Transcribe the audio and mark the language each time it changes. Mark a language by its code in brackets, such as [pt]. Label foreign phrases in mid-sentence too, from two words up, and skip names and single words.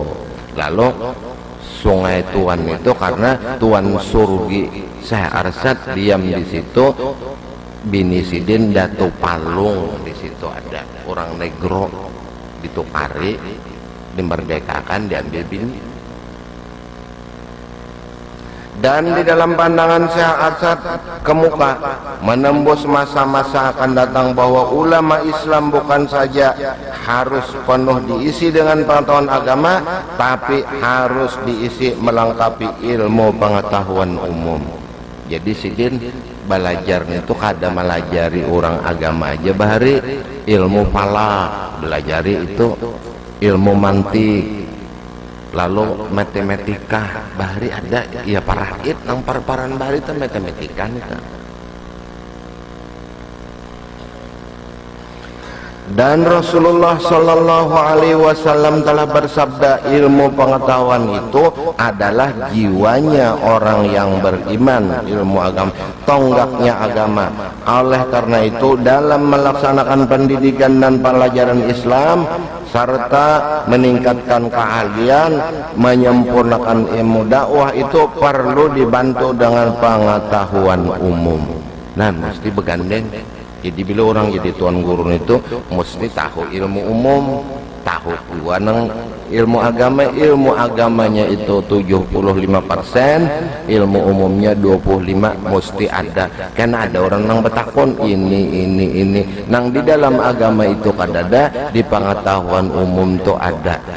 [bjn] Lalu Sungai Tuan itu karena Tuan Surgi Syekh Arsyad diam di situ, bini sidin Datu Palung di situ ada orang negro ditukari dimerdekakan diambil bini. [id] Dan di dalam pandangan Syekh Arsyad kemuka menembus masa-masa akan datang bahwa ulama Islam bukan saja harus penuh diisi dengan pengetahuan agama, tapi harus diisi melengkapi ilmu pengetahuan umum. [bjn] Jadi sidin belajar itu kada melajari orang agama aja bahari ilmu falak, belajari itu ilmu mantik, lalu matematika bahari ada ya parahit nang parparan bahari itu matematika nih. [id] Dan Rasulullah [ar] صلى الله عليه وسلم [id] telah bersabda, ilmu pengetahuan itu adalah jiwanya orang yang beriman, ilmu agama, tonggaknya agama. Oleh karena itu dalam melaksanakan pendidikan dan pelajaran Islam, serta meningkatkan keahlian, menyempurnakan ilmu dakwah itu perlu dibantu dengan pengetahuan umum. [bjn] Nah, mesti begandeng. Jadi bila orang jadi tuan guru itu mesti tahu ilmu umum, tahu juga nang ilmu agama. [id] Ilmu agamanya itu 75%, ilmu umumnya 25 mesti ada. [bjn] Karena ada orang nang betakon ini nang di dalam agama itu kadada, di pengetahuan umum itu ada.